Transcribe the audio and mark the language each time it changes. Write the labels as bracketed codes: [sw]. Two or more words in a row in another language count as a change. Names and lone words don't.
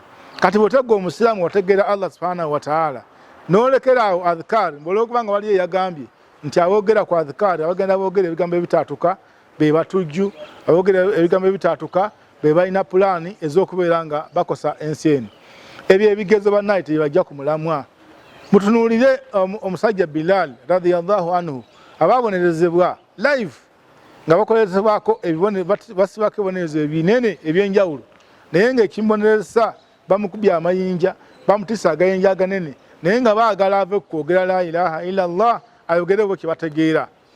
[lg] Kati bw'otegga omusiraamu otegeera Allah [ar] سبحانه وتعالى [lg] n'olekeraawo adhikar olw'okuba nga waliyo eyagambye nti aboogera ku adhikar abagenda boogera ebigambo ebitaatuka be batujju, aboogera ebigambo ebitaatuka be balina pulaani ez'okubeera nga bakosa ensi eno. Ebyo ebigezo bannaye tebibajja ku mulamwa. Mutunuulire omusajja Bilal [ar] رضي الله عنه [lg] abaabonerezebwa live nga bakolezebwako basibako ebibonerezo ebinene eby'enjawulo naye ng'ekimbonereza bamukubye amayinja bamutisa agayinja aganene naye nga baagala ave kwogera [ar] لا إله إلا الله [lg] ayogere bwe kibategeera.